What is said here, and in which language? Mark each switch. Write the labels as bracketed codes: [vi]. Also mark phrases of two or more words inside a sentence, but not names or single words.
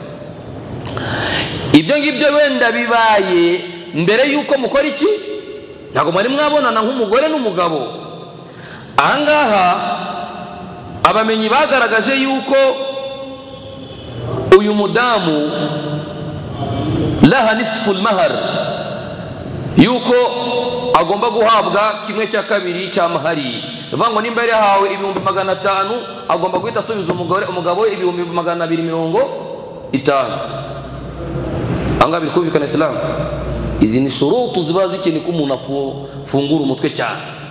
[rw] Ibyo ngibyo wenda bibaye mbere yuko mukora iki, ntabwo mwari mwabonana nk'umugore n'umugabo. Ahangaha abamenyi bagaragaje yuko uyu mudamu [ar] لها نصف المهر, [rw] yuko agomba guhabwa 1/2 cya mahari. Vango nimba yari yahawe 500,000, agomba guhita asubiza umugabo 250. Anga bikumvikana Islam. Izi ni shurutu ziba zikeneye ko umuntu afungura umutwe cyane.